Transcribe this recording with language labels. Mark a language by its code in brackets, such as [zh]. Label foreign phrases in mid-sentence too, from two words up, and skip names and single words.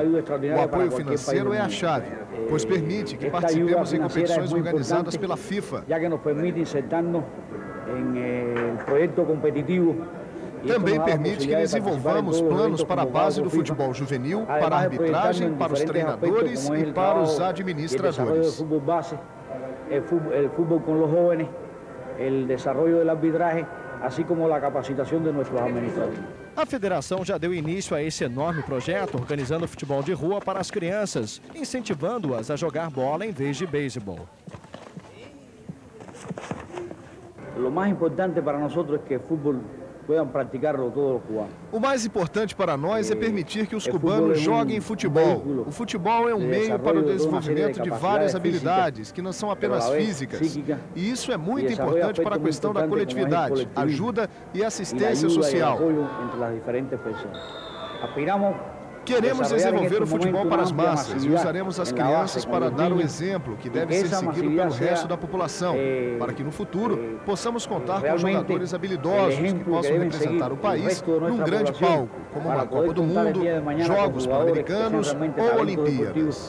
[pt] O apoio financeiro é a chave, pois permite que participemos em competições organizadas pela FIFA. Também permite que desenvolvamos planos para a base do futebol juvenil, para a arbitragem, para os treinadores e para os administradores. [es] El fútbol con los jóvenes, el desarrollo del arbitraje así como la capacitación de nuestros administradores. [pt] A federação já deu início a esse enorme projeto, organizando futebol de rua para as crianças, incentivando-as a jogar bola em vez de beisebol. [es] Lo más importante para nosotros es que el fútbol puedan praticarlo todos los cubanos. [pt] O mais importante para nós é permitir que os cubanos joguem futebol. O futebol é um meio para o desenvolvimento de várias habilidades, que não são apenas físicas. E isso é muito importante para a questão da coletividade, ajuda e assistência social. Queremos desenvolver o futebol para as massas e usaremos as crianças para dar o exemplo que deve ser seguido pelo resto da população, para que no futuro possamos contar com jogadores habilidosos que possam representar o país num grande palco, como uma Copa do Mundo, Jogos Pan-Americanos ou Olimpíadas.